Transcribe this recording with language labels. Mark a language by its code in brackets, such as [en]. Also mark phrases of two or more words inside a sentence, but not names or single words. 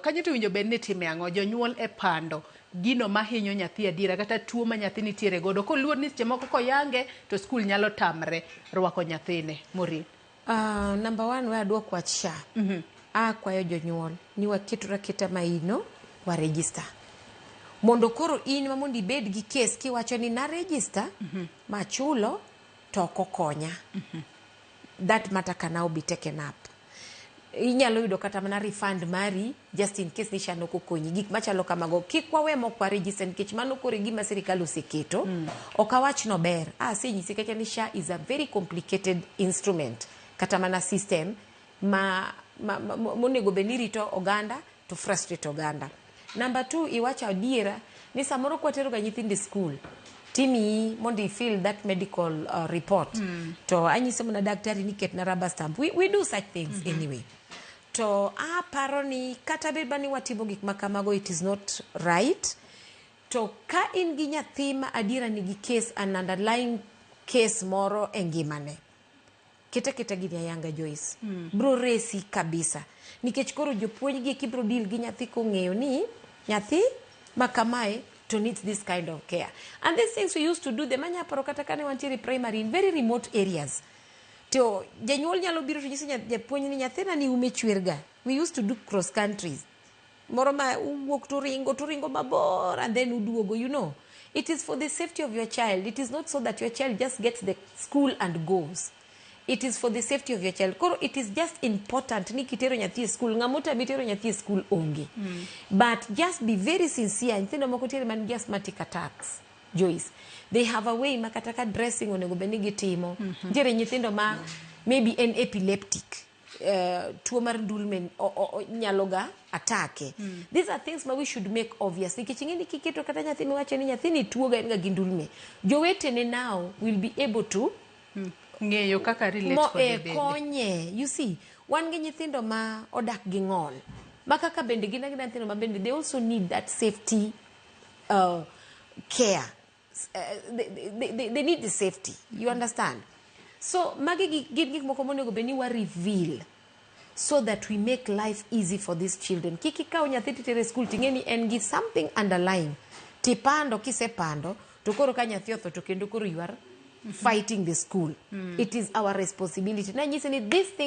[luo] Kanyo to winjo bedni time ang'o jonyuol e pando gino mahinyo nyathi adira kata tuo ma nyathi nitiere godo koluor ni seche moko koyange to skul nyalo tamre rwako nyathine. Maureen. [en] Number one, [luo] we adwok wach SHA. Kwayo jonyuol ni waketura keta maino wa register. Mondo koro in mamondi bed gi case kiwacho ni na register machulo to kokonya. [en] That matter can now be taken up. [luo] Inyalo yudo kata mana refund mari [en] just in case [luo] ni SHA noko konyi gik machalo kamago kik wawe mok register nikech mano kore gima sirikal oseketo okawach no ber senyisi kacha ni [en] SHA is a very complicated instrument [luo] kata mana system monego be ni rito oganda to frustrate oganda. Number 2, iwacho adiera ni samoro kwatero ga nyithindi school timi mondi [en] fill that medical report [luo] to anyise mona daktari ni ket na [en] rubber stamp. We do such things anyway. [luo] To paro ni kata beba ni watimo gik makamago [en] it is not right. [luo] To ka in gi nyathi ma adiera ni gi case [en] an underlying case [luo] moro e ngimane kita gini ayanga Joyce bro resi kabisa nikech koro jopuonj gi kibro deal gi nyathi kong'eyo ni nyathi makamae to [en] need this kind of care. And these things we used to do them [luo] anya paro kata kane wantiere [en] primary in very remote areas. [luo] To janyuol nyalo biro to nyisi japuonj ni nyathina ni ume chwerga. [en] We used to do cross countries. [luo] Moro ma uwuok to ringo mabor [en] and then [luo] uduogo, [en] you know. It is for the safety of your child. It is not so that your child just gets the school and goes. It is for the safety of your child. [luo] Koro [en] it is just important [luo] ni kitero nyathi school ngamuta bitero nyathi school onge. [en] But just be very sincere. [luo] Nyithindo moko tiere man gi [en] asthmatic attacks. [luo] Joyce, [en] they have a way [luo] makataka dressing onego beni gitimo. Tiere nyithindo ma [en] maybe an epileptic [luo] tuo mar ndulme nyaloga atake. [en] These are things we should make obvious. [luo] Nikech ingeni kiketo kata nyathi miwacho ni nyathi ni tuo ga gi ndulme. [en] Jowetene now will be able to [luo] ng'eyo kaka relate kode konye. [en] You see, [luo] wan gi nyithindo ma odak gi ng'ol makaka bende gina nyithindo ma bende [en] they also need that safety care. They need the safety. You understand? So [luo] magi gik moko monego beni wa [en] reveal so that we make life easy for these children. [luo] Kiki ka nyathi titere school tingeni en gi [en] something underlying [luo] tipando kisepando to koro ka nyathi otho to kendo koro [en] you are fighting the school. It is our responsibility. [luo] Na nyisi ni [en] this thing